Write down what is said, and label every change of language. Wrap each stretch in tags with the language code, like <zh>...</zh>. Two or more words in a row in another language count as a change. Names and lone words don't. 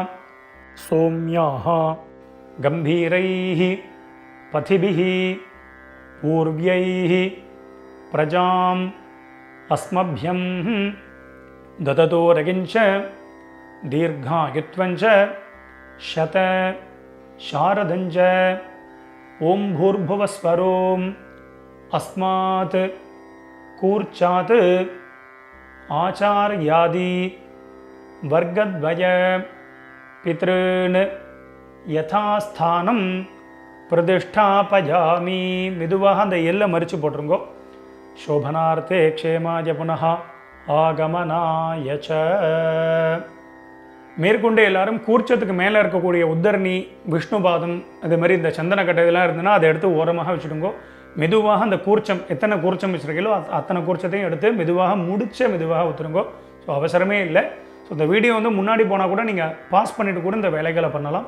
<sa>सोम्याः गम्भीरैः पथिभिः पूर्व्यैः प्रजाम् अस्मभ्यम् तततो रकिञ्च दीर्घायुत्वञ्च शत शारदञ्च ओं भूर्भुवस्वरोम् अस्मात् कूर्चात् आचार्यादि वर्गद्वय पितॄन् यथास्थानं प्रतिष्ठापयामि</sa> <ta>மெதுவாக அந்த எல்லை மறித்து போட்டுருங்கோ</ta> <sa>शोभनार्थे क्षेमाय पुनः आगमनाय च</sa> <ta>மேற்கொண்டு எல்லாரும் கூர்ச்சத்துக்கு மேலே இருக்கக்கூடிய உத்தரணி, விஷ்ணுபாதம், அது மாதிரி இந்த சந்தனக்கட்டை இதெல்லாம் இருந்ததுன்னா அதை எடுத்து ஓரமாக வச்சுடுங்கோ. மெதுவாக அந்த கூர்ச்சம், எத்தனை கூர்ச்சம் வச்சுருக்கீங்களோ அத்தனை கூர்ச்சத்தையும் எடுத்து மெதுவாக மெதுவாக ஊற்றுருங்கோ. ஸோ அவசரமே இல்லை. ஸோ இந்த வீடியோ வந்து முன்னாடி போனால் கூட நீங்கள் பாஸ் பண்ணிவிட்டு கூட இந்த வேலைகளை பண்ணலாம்.</ta>